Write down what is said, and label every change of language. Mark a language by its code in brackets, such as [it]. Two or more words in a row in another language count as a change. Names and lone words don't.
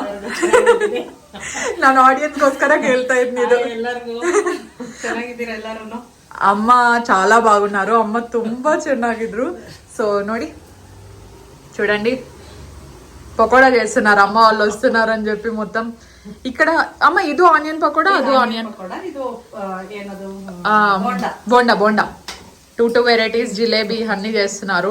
[kn] ನಾನು ಆಡಿಯನ್ಸ್ಗೋಸ್ಕರ ಕೇಳ್ತಾ ಇದ್ದೀನಿ. [te] అమ్మ చాలా బాగున్నారు, అమ్మ [kn] ತುಂಬಾ ಚೆನ್ನಾಗಿದ್ರು. [te] సో ನೋಡಿ చూడండి పకోడా చేస్తున్నారు, అమ్మ వాళ్ళు వస్తున్నారు అని చెప్పి మొత్తం ఇక్కడ. అమ్మ ఇది ఆనియన్ పకోడా, అది ఆనియన్ బోండా బోండా 2 వెరైటీస్ జిలేబీ అన్ని చేస్తున్నారు.